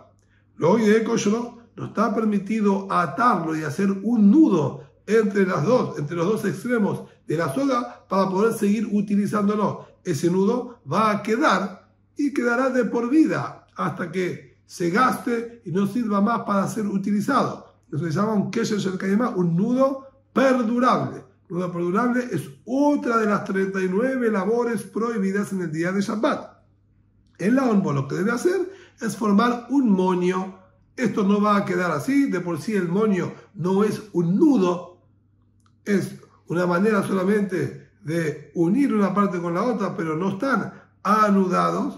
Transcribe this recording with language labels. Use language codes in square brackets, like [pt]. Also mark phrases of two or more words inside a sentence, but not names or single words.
[es] Lo de Koshro no está permitido atarlo y hacer un nudo entre los dos extremos de la soga para poder seguir utilizándolo. Ese nudo va a quedar y quedará de por vida hasta que se gaste y no sirva más para ser utilizado. Eso se llama un [he] קשר של קיימא, [es] un nudo perdurable. Un nudo perdurable es otra de las 39 labores prohibidas en el día de Shabbat. El laonbo lo que debe hacer es formar un moño. Esto no va a quedar así, de por sí el moño no es un nudo, es una manera solamente de unir una parte con la otra, pero no están anudados.